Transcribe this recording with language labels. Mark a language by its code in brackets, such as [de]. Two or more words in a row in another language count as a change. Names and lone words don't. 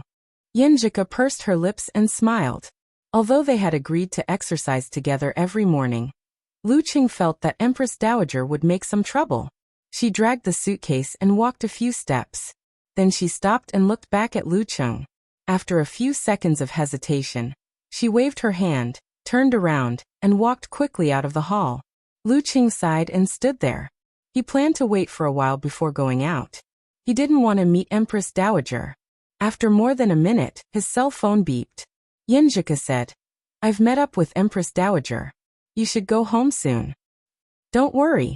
[en] Yinjika pursed her lips and smiled. Although they had agreed to exercise together every morning, Lu Cheng felt that Empress Dowager would make some trouble. She dragged the suitcase and walked a few steps. Then she stopped and looked back at Lu Cheng. After a few seconds of hesitation, she waved her hand, turned around, and walked quickly out of the hall. Lu Cheng sighed and stood there. He planned to wait for a while before going out. He didn't want to meet Empress Dowager. After more than a minute, his cell phone beeped. Yinjika said, "I've met up with Empress Dowager. You should go home soon." "Don't worry.